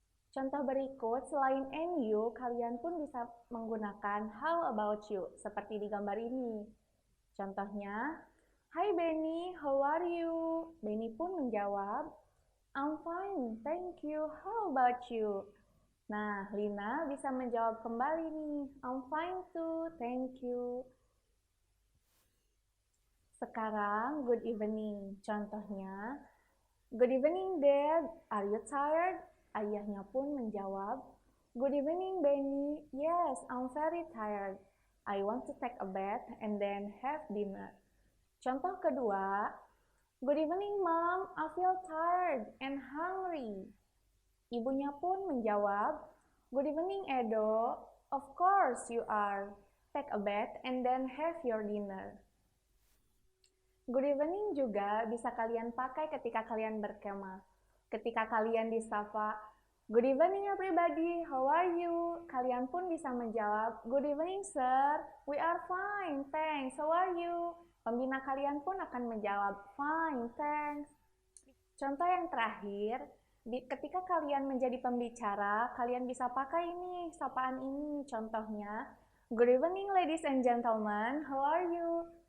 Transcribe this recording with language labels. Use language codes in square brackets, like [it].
[id] Contoh berikut, selain and you, kalian pun bisa menggunakan [en] how about you, [id] seperti di gambar ini. [en] Contohnya, "Hi Benny, how are you?" [id] Benny pun menjawab, [en] "I'm fine, thank you. How about you?" [id] Nah, Lina bisa menjawab kembali nih. [en] I'm fine too, thank you. [id] Sekarang, [en] good evening. Contohnya, good evening, Dad. Are you tired? [id] Ayahnya pun menjawab, [en] good evening, [id] Benny. [en] Yes, I'm very tired. I want to take a bath and then have dinner. [id] Contoh kedua, [en] good evening, Mom. I feel tired and hungry. [id] Ibunya pun menjawab, [en] good evening, [id] Edo. [en] Of course you are. Take a bath and then have your dinner. [id] Good evening juga bisa kalian pakai ketika kalian berkemah. Ketika kalian disapa, [en] good evening everybody, how are you? [id] Kalian pun bisa menjawab, [en] good evening sir, we are fine, thanks, how are you? [id] Pembina kalian pun akan menjawab, [en] fine, thanks. [id] Contoh yang terakhir, ketika kalian menjadi pembicara, kalian bisa pakai ini, sapaan ini. Contohnya, [en] good evening ladies and gentlemen, how are you?